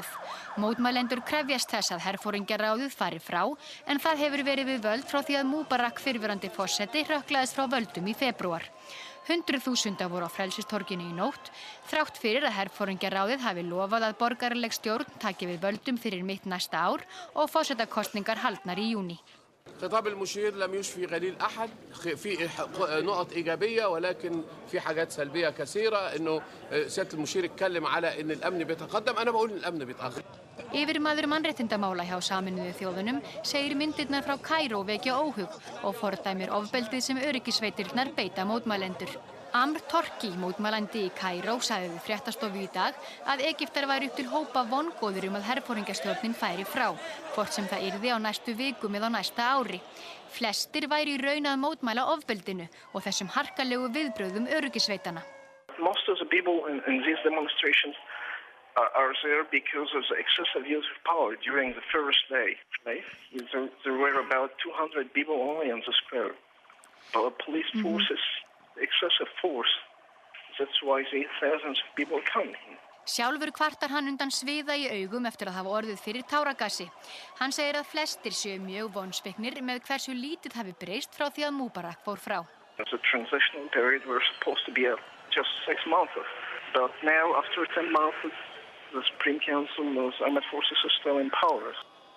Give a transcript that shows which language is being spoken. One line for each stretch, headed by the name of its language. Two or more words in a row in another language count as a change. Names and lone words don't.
Icelandic: Mótmælendur krefjast þess að herforingjaráðið fari frá, en það hefur verið við völd frá því að Mubarak fyrrverandi forseti hrökklaðist frá völdum í febrúar. 100.000 voru á Frelsistorginu í nótt, þrátt fyrir að herforingjaráðið hafi lofað að borgaraleg stjórn taki við völdum fyrir mitt næsta ár og forsetakosningar haldnar í júní.
Arabic: خطاب المشير لم يشفي غليل أحد في نقط إيجابية ولكن في حاجات سلبية كثيرة إنه سيادة المشير اتكلم على إن الأمن بيتقدم أنا بقول إن الأمن بيتأخر.
Icelandic: Yfirmaður mannréttindamála hjá Sameinuðu þjóðunum segir myndirnar frá Kaíró vekja óhug og fordæmir ofbeldið sem öryggissveitirnar beita mótmælendur. Amr Torki, mótmælandi í Kaíró, sagði við fréttastofu í dag að Egyptar væru upp til hópa vongóðir að herforingjastjórnin færi frá, hvort sem það yrði á næstu vikum eða á næsta ári. Flestir væru í raun að mótmæla ofbeldinu og þessum harkalegu viðbrögðum öryggissveitanna.
English: Most of the people in these demonstrations are there because of the excessive use of power during the first day. There were about 200 people only on the square. Police forces excessive force. That's why thousands of people come.
Icelandic: Sjálfur kvartar hann undan sviða í augum eftir að hafa orðið fyrir táragasi. Hann segir að flestir séu mjög vonsviknir með hversu lítið hafi breyst frá því að Mubarak fór frá.
English: The transitional period were supposed to be just 6 months. But now, after 10 months, the Supreme Council, those armed forces are still in power.